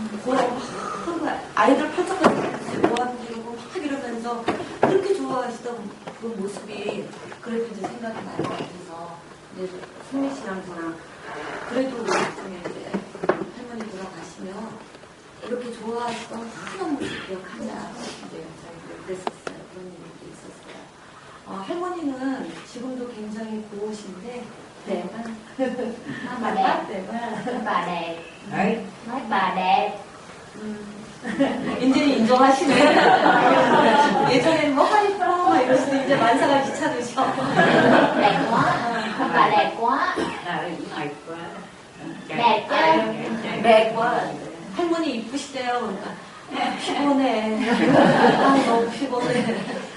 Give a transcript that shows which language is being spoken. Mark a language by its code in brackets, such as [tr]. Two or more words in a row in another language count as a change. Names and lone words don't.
[ko] 아이들 팔짝팔짝 모아지고 막 이러면서 그렇게 좋아하시던 그 모습이 그래도 이제 생각이 나는 것 같아서 이제 승민 씨랑 저랑 그래도 나중에 이제 할머니 돌아가시면 이렇게 좋아하시던 환한 모습 기억하자 이제 저희 그랬었어요. 그런 일이 있었어요. 할머니는 지금도 굉장히 고우신데 [vi] đẹp á. Bà đẹp. đẹp á. Bà đẹp. Đấy. Nói bà đẹp. [ko] 이제 인정하시네. 예전에는 뭐 하이퍼 막 이러시는데 이제 만사가 귀찮으셔. [vi] Đẹp quá. Bà đẹp quá. Đấy, mệt quá. Đẹp chứ. [ko] 네, 할머니 이쁘시대요. 그러니까 피곤해. 너무 피곤해.